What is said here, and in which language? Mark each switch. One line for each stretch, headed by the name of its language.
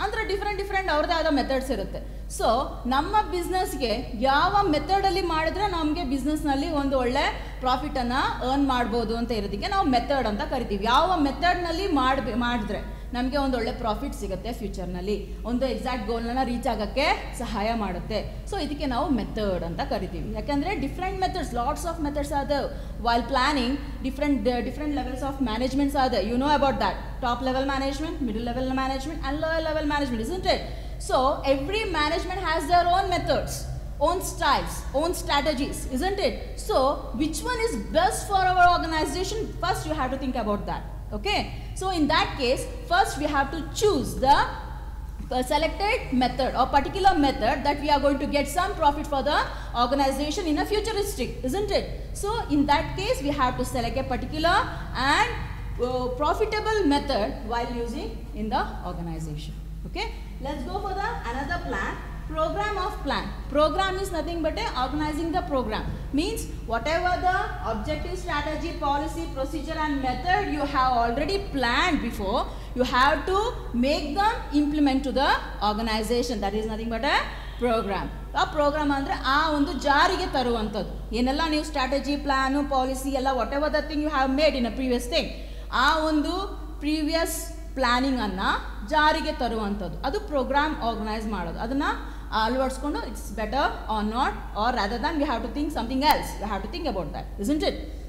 Kannada: ಅಂದರೆ ಡಿಫ್ರೆಂಟ್ ಅವ್ರದ್ದೇ ಆದ ಮೆಥಡ್ಸ್ ಇರುತ್ತೆ. ಸೊ ನಮ್ಮ ಬಿಸ್ನೆಸ್ಗೆ ಯಾವ ಮೆಥಡಲ್ಲಿ ಮಾಡಿದ್ರೆ ನಮಗೆ ಬಿಸ್ನೆಸ್ನಲ್ಲಿ ಒಂದು ಒಳ್ಳೆ ಪ್ರಾಫಿಟನ್ನು ಅರ್ನ್ ಮಾಡ್ಬೋದು ಅಂತ ಇರೋದಕ್ಕೆ ನಾವು ಮೆಥಡ್ ಅಂತ ಕರಿತೀವಿ. ಯಾವ ಮೆಥಡ್ನಲ್ಲಿ ಮಾಡಿದ್ರೆ ನಮಗೆ ಒಂದು ಒಳ್ಳೆ ಪ್ರಾಫಿಟ್ ಸಿಗುತ್ತೆ, ಫ್ಯೂಚರ್ನಲ್ಲಿ ಒಂದು ಎಕ್ಸಾಕ್ಟ್ ಗೋಲ್ನ ರೀಚ್ ಆಗೋಕ್ಕೆ ಸಹಾಯ ಮಾಡುತ್ತೆ. ಸೊ ಇದಕ್ಕೆ ನಾವು ಮೆಥಡ್ ಅಂತ ಕರಿತೀವಿ. ಯಾಕೆಂದರೆ different methods,
English: Lots of methods are there. While planning, different levels of managements are there. You know about that. Top level management, middle level management and lower level management, isn't it? So every management has their own methods, own styles, own strategies, isn't it? So which one is best for our organization? First you have to think about that. Okay, so in that case first we have to choose the selected method or particular method that we are going to get some profit for the organization in a futuristic, isn't it? So in that case we have to select a particular and profitable method while using in the organization. Okay, let's go for the another plan. Program of plan. Program is nothing but organizing the program. Means whatever the objective, strategy, policy, procedure and method you have already planned before, you have to make them implement to the organization. That is nothing but a program.
Kannada: ಆ program ಅಂದರೆ ಆ ಒಂದು ಜಾರಿಗೆ ತರುವಂಥದ್ದು. ಏನೆಲ್ಲ ನೀವು strategy, plan, policy ಎಲ್ಲ
English: whatever the thing you have made in a previous thing,
Kannada: ಆ ಒಂದು ಪ್ರೀವಿಯಸ್ ಪ್ಲ್ಯಾನಿಂಗನ್ನು ಜಾರಿಗೆ ತರುವಂಥದ್ದು, ಅದು ಪ್ರೋಗ್ರಾಮ್ ಆರ್ಗನೈಸ್ ಮಾಡೋದು. ಅದನ್ನು ಅಳವಡಿಸ್ಕೊಂಡು
English: It's better or not, or rather than we have to think something else, we have to think about that, isn't it?